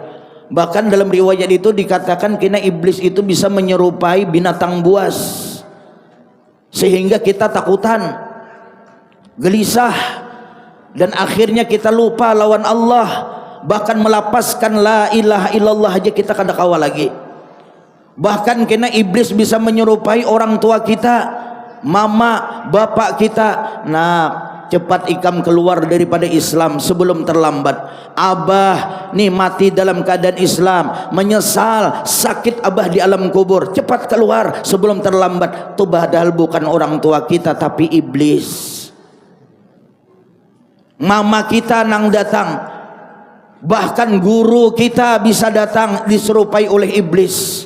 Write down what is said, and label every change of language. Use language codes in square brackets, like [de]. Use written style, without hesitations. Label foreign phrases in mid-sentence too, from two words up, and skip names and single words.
[bjn] Bahkan dalam riwayat itu dikatakan kena iblis itu bisa menyerupai binatang buas, sehingga kita takutan, gelisah, dan akhirnya kita lupa lawan Allah. Bahkan melapaskan [ar] لا إله إلا الله [bjn] aja kita kada kawa lagi. Bahkan kena iblis bisa menyerupai orang tua kita, mama, bapak kita. Nah, cepat ikam keluar daripada Islam sebelum terlambat. Abah nih mati dalam keadaan Islam, menyesal, sakit abah di alam kubur, cepat keluar sebelum terlambat. [id] Itu padahal bukan orang tua kita tapi iblis. [bjn] Mama kita nang datang, bahkan guru kita bisa datang diserupai oleh iblis.